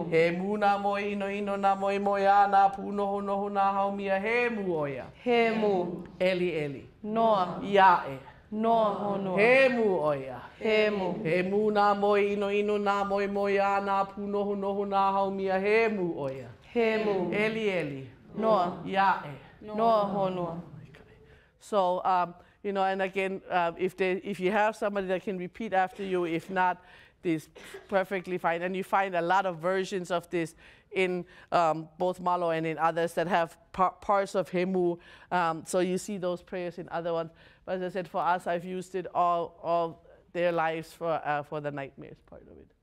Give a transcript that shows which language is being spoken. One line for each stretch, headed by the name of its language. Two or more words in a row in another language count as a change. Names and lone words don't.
Hawaiian: He mu nā moe ino ino nā moe moe a nā pu noho noho nā haumia. He mu oia. He mu. Eli eli. Noa. Iae. Noa honua. He mu oia. He mu. He mu nā moe ino ino nā moe moe a nā pu noho noho nā haumia. He mu oia. He mu. Eli eli. Noa. Iae. Noa honua.
English: So, you know, and again, if you have somebody that can repeat after you, if not, this is perfectly fine. And you find a lot of versions of this in both Malo and in others that have parts of Hemu. So you see those prayers in other ones. But as I said, for us, I've used it all their lives for the nightmares part of it.